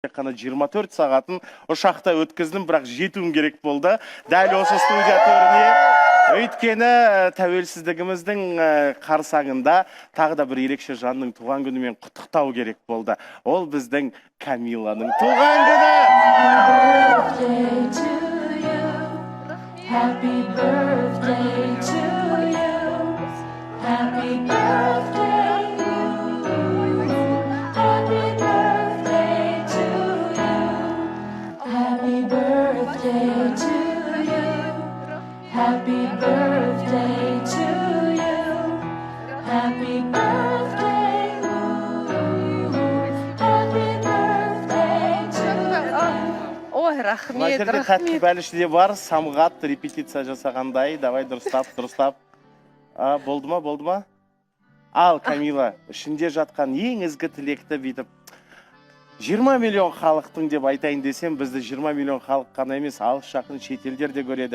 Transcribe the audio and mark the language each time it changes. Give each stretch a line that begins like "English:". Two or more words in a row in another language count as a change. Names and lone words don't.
Kazakh: қана 24 сағатын ұшақта өткіздім, бірақ жетуім керек болды. Дәл осы студия төріне. Өйткені тәуелсіздігіміздің қарсаңында тағы да бір ерекше жанның туған күнімен құттықтау керек болды. Ол біздің Камиланың туған күні.
English: Happy birthday to you. Happy birthday. Happy birthday to you. Happy birthday to you. Happy birthday to you. Happy birthday. Happy birthday to you.
Kazakh: Ой, рахмет, Мына жерде тәтті бәліште бар, самғат репетиция жасағандай. Давай дұрыстап. Болды ма? Ал, Камила, ішінде жатқан ең ізгі тілекті бүйтіп 20 миллион халықтың деп айтайын десем, бізді 20 миллион халық қана емес, алыс жақын шетелдер де көреді.